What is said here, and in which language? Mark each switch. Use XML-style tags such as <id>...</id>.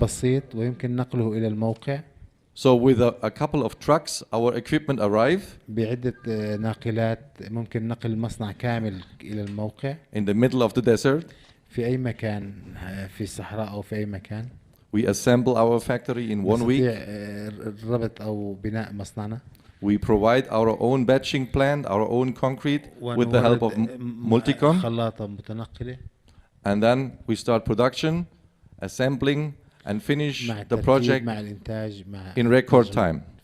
<ar>بسيط ويمكن نقله إلى الموقع.</ar> <en>So with a couple of trucks our equipment arrive.</en> <ar>بعدة ناقلات ممكن نقل المصنع كامل إلى الموقع.</ar> <en>In the middle of the desert.</en> <ar>في أي مكان في الصحراء أو في أي مكان.</ar> <en>We assemble our factory in 1 week.</en> <ar>ربط أو بناء مصنعنا.</ar> <en>We provide our own batching plant, our own concrete with the help of Mلتيكون.</en> <ar>خلاطة متنقلة.</ar> <en>And then we start production, assembling and finish the project in record time.</en>